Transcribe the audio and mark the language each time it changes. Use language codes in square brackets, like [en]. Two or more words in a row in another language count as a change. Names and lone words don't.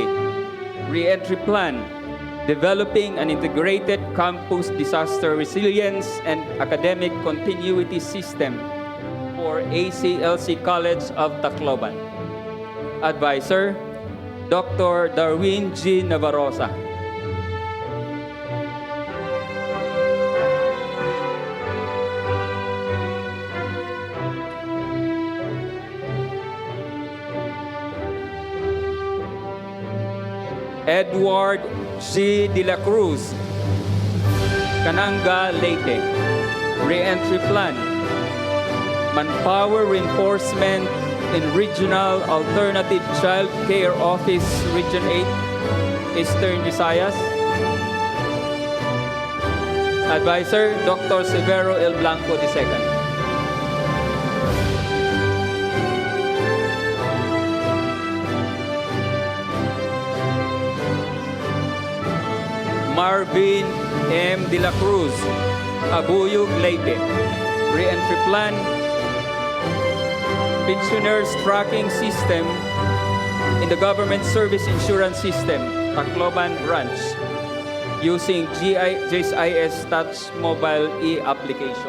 [en] Re-entry plan, developing an integrated campus disaster resilience and academic continuity system for ACLC College of Tacloban. Advisor, Dr. Darwin G. Navarroza. Edward G. De La Cruz, Cananga, Leyte. Re-entry plan, manpower reinforcement in Regional Alternative Child Care Office, Region 8, Eastern Visayas. Advisor, Dr. Severo L. Blanco II. Marvin M. De La Cruz, Abuyog, Leyte. Re-entry plan, pensioners tracking system in the government service insurance system, Tacloban branch, using GIS Touch Mobile e-application.